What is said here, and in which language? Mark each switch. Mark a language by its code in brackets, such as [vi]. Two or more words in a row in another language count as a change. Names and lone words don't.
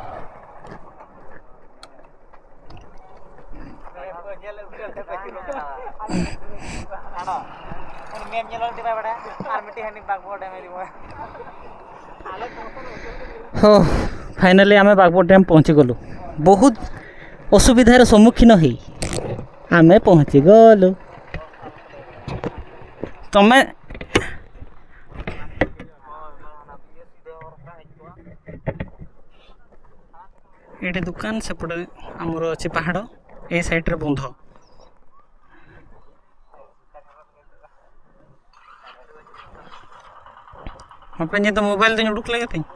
[or] ହଁ ଫାଇନାଲି ଆମେ ବାଗବଡ଼ ଡ୍ୟାମ୍ ପହଞ୍ଚିଗଲୁ ବହୁତ ଅସୁବିଧାର ସମ୍ମୁଖୀନ ହେଇ ଆମେ ପହଞ୍ଚିଗଲୁ ତମେ ଏଠି ଦୋକାନ ସେପଟେ ଆମର ଅଛି ପାହାଡ଼ ଏ ସାଇଡ଼ରେ ବନ୍ଧ [hi] हाँ पे तो मोबाइल तो रुक लगे थे